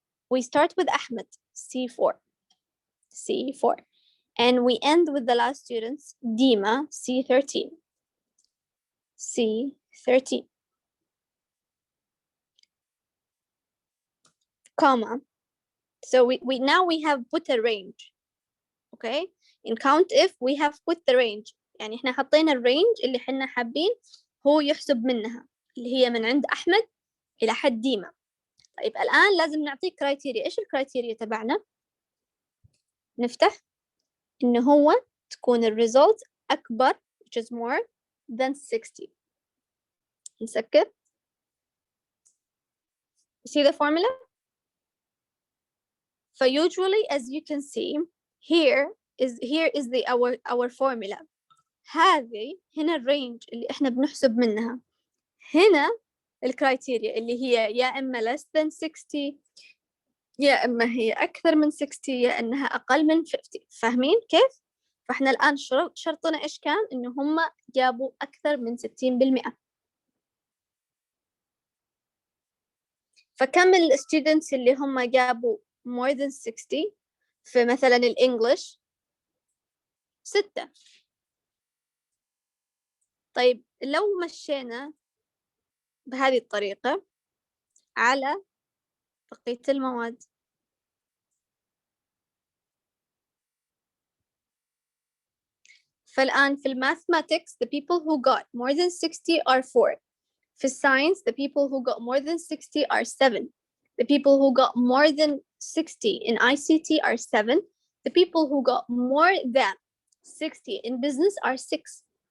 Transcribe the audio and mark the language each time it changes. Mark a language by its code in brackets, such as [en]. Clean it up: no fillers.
[en] We start with Ahmed, C4, and we end with the last students, Dima, C13, comma. So we now we have put a range. Okay, in count if we have put the range. [ar] يعني احنا حطينا الرينج اللي احنا حابين هو يحسب منها، اللي هي من عند أحمد إلى حد ديما. طيب الآن لازم نعطيه كرايتيريا. إيش الكرايتيريا تبعنا؟ نفتح إنه هو تكون الريزولت أكبر [en] which is more than 60. [ar] نسكر. [en] You see the formula? So usually, as you can see, here is our formula. [ar] هذه هنا الرينج اللي احنا بنحسب منها. هنا الكرايتيريا اللي هي يا إما [en] less than 60 [ar] يا إما هي أكثر من 60 يا إنها أقل من 50. فاهمين كيف؟ فإحنا الآن شرطنا إيش كان؟ إنه هم جابوا أكثر من 60%. فكم الستودنتس اللي هم جابوا [en] more than 60 [ar] في مثلا الإنجليش؟ 6. طيب لو مشينا بهذه الطريقة على بقية المواد، فالآن في [en] mathematics the people who got more than 60 are 4. في science the people who got more than 60 are 7. The people who got more than 60 in ICT are 7. The people who got more than 60 in business are 6.